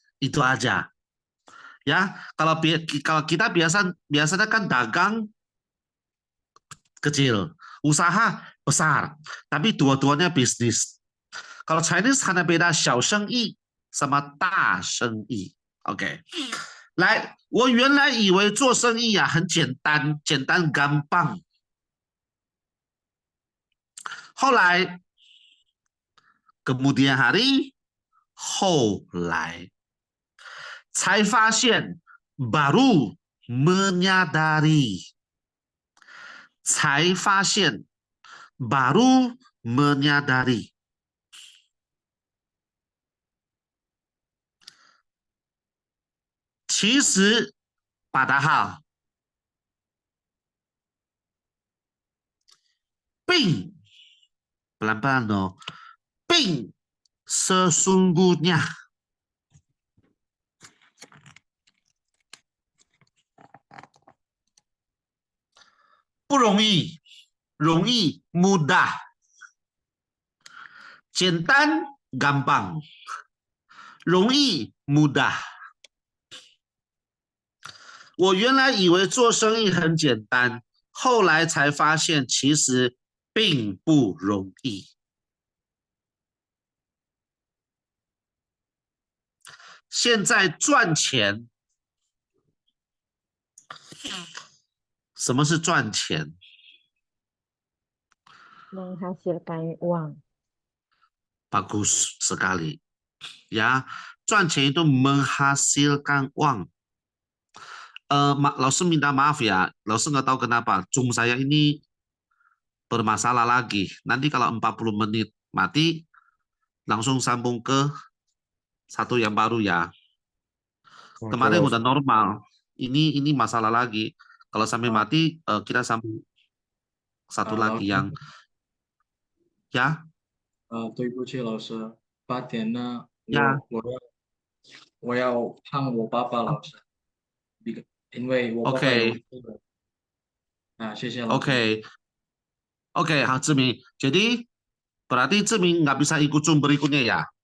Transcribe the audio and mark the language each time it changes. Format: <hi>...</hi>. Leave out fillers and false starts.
<id>Itu aja. Ya, kalau kita biasanya kan dagang kecil, usaha besar, tapi dua-duanya bisnis. Kalau Chinese hanya beda 小生意 sama 大生意. OK.</id> <zh>来，我原来以为做生意啊很简单，简单gampang。后来</zh> <id>kemudian hari</id> <zh>后来才发现</zh> <id>baru menyadari</id> <zh>才发现</zh> <id>baru menyadari</id> <zh>其实</zh> <id>padahal 并 pelan-pelan loh 并 sesungguhnya</id> <zh>不容易，容易</zh> <id>mudah，</id> <zh>简单</zh> <id>gampang，</id> <zh>容易 mudah。我原来以为做生意很简单，后来才发现其实并不容易。现在赚钱，什么是赚钱？</zh> <id>menghasilkan uang. Bagus sekali. Ya, 赚钱 itu menghasilkan uang. 老师 minta maaf ya, 老师 nggak tahu kenapa Zoom saya ini bermasalah lagi. Nanti kalau 40 menit mati, langsung sambung ke satu yang baru ya. Kemarin udah normal, ini masalah lagi. Kalau sampai mati, kita sambung satu lagi yang ya.</id> <zh>对不起，老师，8点呢，呀我要看我爸爸，老师，因为我爸爸有</zh> <id>Oke,</id> <zh>谢谢老师。</zh> <id>Oke, Zhi Ming. Jadi berarti Zhi Ming nggak bisa ikut Zoom berikutnya ya?</id>